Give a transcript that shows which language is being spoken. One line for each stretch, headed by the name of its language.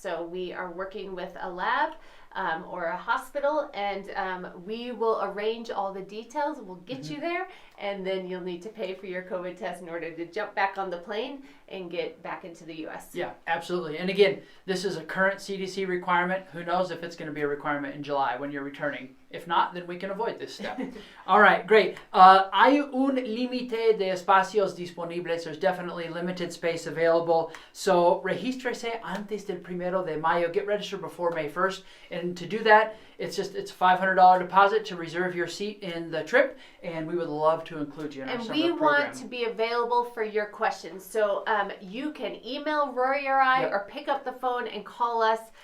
English: So we are working with a lab or a hospital, and we will arrange all the details. We'll get you there, and then you'll need to pay for your COVID test in order to jump back on the plane and get back into the U.S. Yeah, absolutely. And again, this is a current CDC requirement. Who knows if it's going to be a requirement in July when you're returning. If not, then we can avoid this step. All right, great.
Spanish: Hay un límite de espacios disponibles.
English: There's definitely limited space available. So
Spanish: regístrese antes del 1 de mayo.
English: Get registered before May 1st. And to do that, it's a $500 deposit to reserve your seat in the trip, and we would love to include you in our summer program. And we want to be available for your questions. So you can email Rory or I, or pick up the phone and call us.